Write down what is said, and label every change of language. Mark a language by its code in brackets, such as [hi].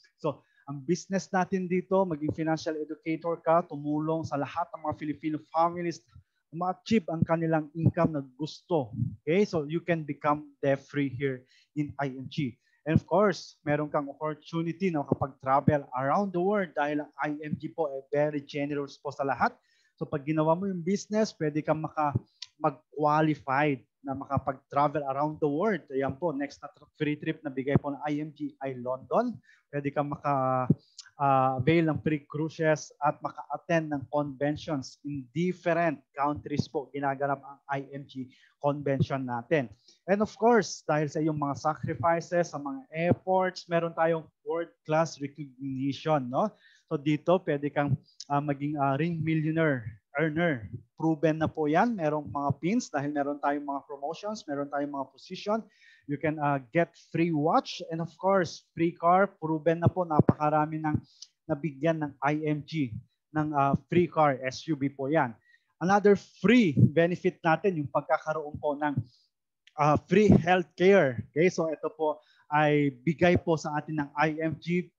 [tl] So, ang business natin dito, maging financial educator ka, tumulong sa lahat ng mga Filipino families ma-achieve ang kanilang income na gusto. Okay? [en] So, you can become debt-free here in IMG. And of course, [tl] meron kang opportunity na makapag-travel [en] around the world [tl] dahil ang IMG po ay [en] very generous [tl] po sa lahat. So pag ginawa mo yung business, pwede kang mag-qualified na makapag-travel around the world. Ayan po, next na free trip na bigay po ng IMG ay London. Pwede kang avail ng free cruises at maka-attend ng conventions in different countries po. Ginaganap ang IMG convention natin. [en] And of course, [tl] dahil sa iyong mga sacrifices, sa mga efforts, meron tayong world-class recognition, no? So dito, pwede kang maging ring millionaire earner. Proven na po yan. Merong mga pins dahil meron tayong mga promotions, meron tayong mga position. [en] You can get free watch and of course, free car. [tl] Proven na po, napakarami ng nabigyan ng IMG ng free car, SUV po yan. Another free benefit natin, yung pagkakaroon po ng free healthcare. Okay, so ito po ay bigay po sa atin ng IMG.